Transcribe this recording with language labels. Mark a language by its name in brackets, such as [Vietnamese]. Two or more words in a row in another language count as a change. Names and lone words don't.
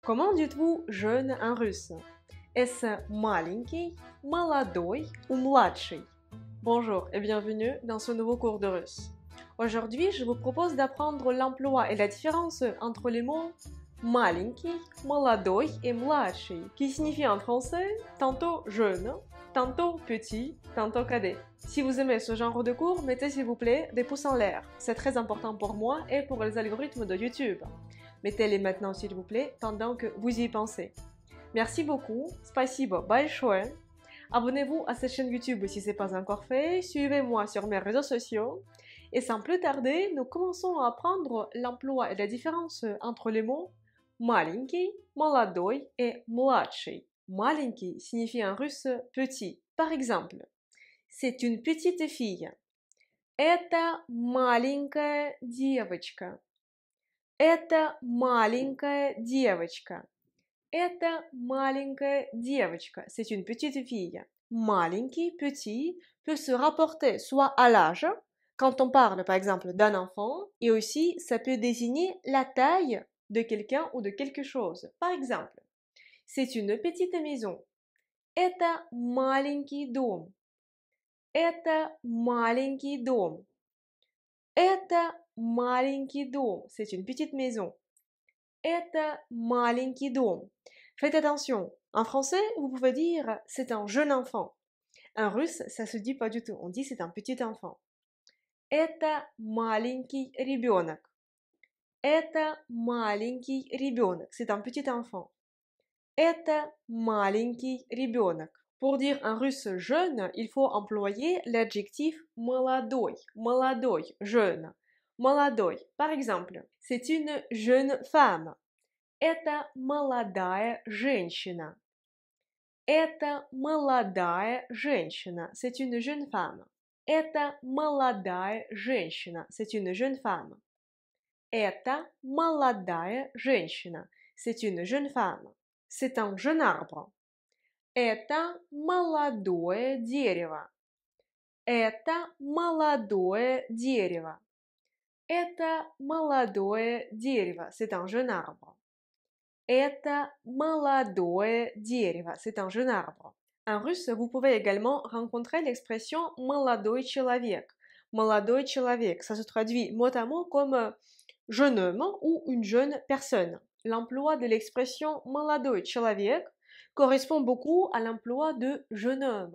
[French] Comment dites-vous jeune en russe? [Russian] Est-ce маленький, молодой ou младший? [French] Bonjour et bienvenue dans ce nouveau cours de russe. Aujourd'hui, je vous propose d'apprendre l'emploi et la différence entre les mots [Russian] маленький, молодой et младший, [French] qui signifient en français tantôt jeune, tantôt petit, tantôt cadet. Si vous aimez ce genre de cours, mettez s'il vous plaît des pouces en l'air. C'est très important pour moi et pour les algorithmes de YouTube. Mettez-les maintenant s'il vous plaît, pendant que vous y pensez. Merci beaucoup, [Russian] спасибо большое. [French] Abonnez-vous à cette chaîne YouTube si ce n'est pas encore fait, suivez-moi sur mes réseaux sociaux. Et sans plus tarder, nous commençons à apprendre l'emploi et la différence entre les mots [Russian] маленький, молодой et младший. [French] Маленький signifie en russe petit. Par exemple, c'est une petite fille. [Russian] Это маленькая девочка. Это маленькая девочка. Это маленькая девочка. [French] C'est une petite fille. Маленький, petit, peut se rapporter soit à l'âge, quand on parle par exemple d'un enfant, et aussi ça peut désigner la taille de quelqu'un ou de quelque chose. Par exemple, c'est une petite maison. [Russian] Это маленький дом. Это маленький дом. Это маленький дом. [French] C'est une petite maison. [Russian] Это маленький дом. [French] Faites attention. En français, vous pouvez dire c'est un jeune enfant. En russe, ça se dit pas du tout. On dit c'est un petit enfant. [Russian] Это маленький ребенок. Это маленький ребенок. [French] C'est un petit enfant. [Russian] Это маленький ребенок. [French] Pour dire en russe jeune, il faut employer l'adjectif молодой. [Russian] Молодой, jeune. Молодой. [French] Par exemple, c'est une jeune femme. [Russian] Это молодая женщина. Это молодая женщина. [French] C'est une jeune femme. [Russian] Это молодая женщина. [French] C'est une jeune femme. [Russian] Это молодая женщина. [French] C'est une jeune femme. C'est un jeune arbre. [Russian] Это молодое дерево. Это молодое дерево. Это молодое дерево. [French] C'est un jeune arbre. [Russian] Это молодое дерево. [French] C'est un jeune arbre. En russe, vous pouvez également rencontrer l'expression [Russian] молодой человек. Молодой человек, [French] ça se traduit mot à mot comme jeune homme ou une jeune personne. L'emploi de l'expression [Russian] молодой человек [French] correspond beaucoup à l'emploi de jeune homme.